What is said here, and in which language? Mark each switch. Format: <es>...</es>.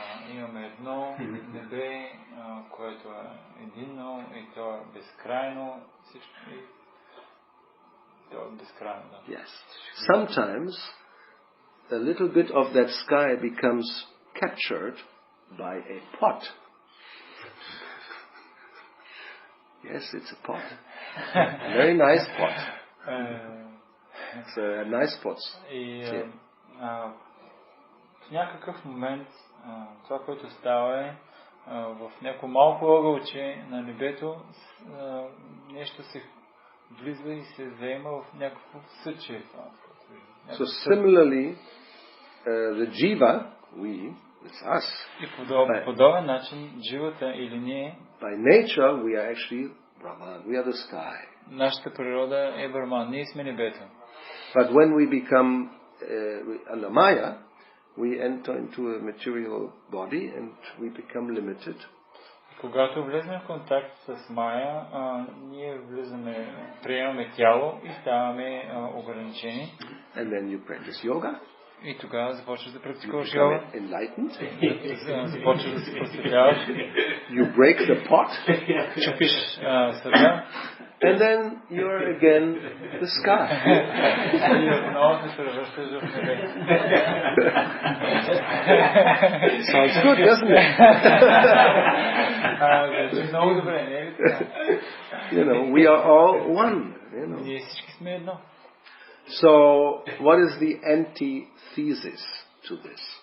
<bg>Имаме едно небе, което е единно и то е безкрайно. Всичко и то е безкрайно. Да.</bg> <en>Yes. Sometimes a little bit of that sky becomes captured by a pot. Yes, it's a pot. A very nice pot. It's a nice pot.</en> <bg>И в някакъв момент това, което става е в някакво малко ъгълче на небето нещо се влиза и се заема в някакво съче.</bg> <en>So similarly, the jiva, it's us.</en> <bg>И подобен начин дживата или ние,</bg> <en>by nature we are actually Brahman, we are the sky.</en> <bg>Нашата природа е Брахман, ние сме небето.</bg> <en>But when we become under Maya, we enter into a material body and we become limited.</en> <bg>Когато влезем в контакт с Майя, ние приемаме тяло и ставаме ограничени.</bg> <en>And then you practice yoga.</en> <bg>И тогава започваш да практикуваш</bg> <en>become</en> <bg>йога.</bg> <en>enlightened.</en> <bg>Започваш да се просветляваш.</bg> <en>You break the pot.</en> <bg>Чупиш съда.</bg> <en>And then you're again the sky.</en> <bg>И отново се превръщаш в небе.</bg> <en>Sounds good, doesn't it?</en> <bg>Звучи много добре, не е ли така?</bg> <en>You know, we are all one. You know.</en> <bg>Ние всички сме едно.</bg> <en>So, what is the antithesis to this?</en>